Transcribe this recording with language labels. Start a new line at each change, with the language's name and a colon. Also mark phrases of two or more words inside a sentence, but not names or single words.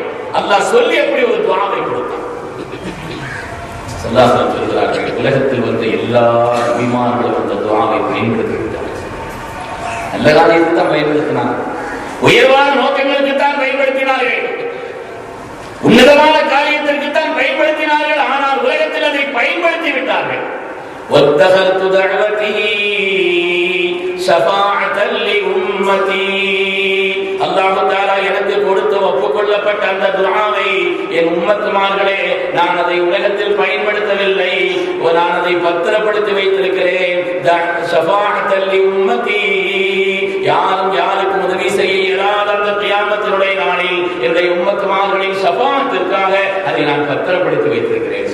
Tamil: அல்லாஹ் சொல்லி அப்படி ஒரு துஆவை கொடுத்தான்.
Arabic: صلى الله عليه
Tamil: சொல்கிறார்கள், உலகத்தில் வந்த எல்லா நபிமார்களும் அந்த துஆவை பயன்படுத்திவிட்டார்கள். நல்ல காரியத்தை தான் பயன்படுத்தினார்கள், உயர்வான நோக்கங்களுக்கு தான் பயன்படுத்தினார்கள், உன்னதமான காரியத்திற்கு தான் பயன்படுத்தினார்கள். ஆனால் உலகத்தில் அதை பயன்படுத்தி விட்டார்கள்.
Arabic: وَاتَّخَذْتُ دَعْوَتِي شَفَاعَةً لِأُمَّتِي, الله تعالى
Tamil: எனக்கு கொடுத்த ஒப்புக்கொள்ளப்பட்ட அந்த துஆவை என் உம்மத்துமார்களே நான் அதை உலகத்தில் பயன்படுத்தவில்லை, நான் அதை பத்திரப்படுத்தி வைத்திருக்கிறேன்.
Arabic: شفاعة لأمتي,
Tamil: யாரும் யாருக்கும் உதவி செய்ய இயலாத அந்த கியாமத்தினுடைய நாளில் என்னுடைய உம்மத்துமார்களின் ஷஃபாஅத்திற்காக அதை நான் பத்திரப்படுத்தி வைத்திருக்கிறேன்.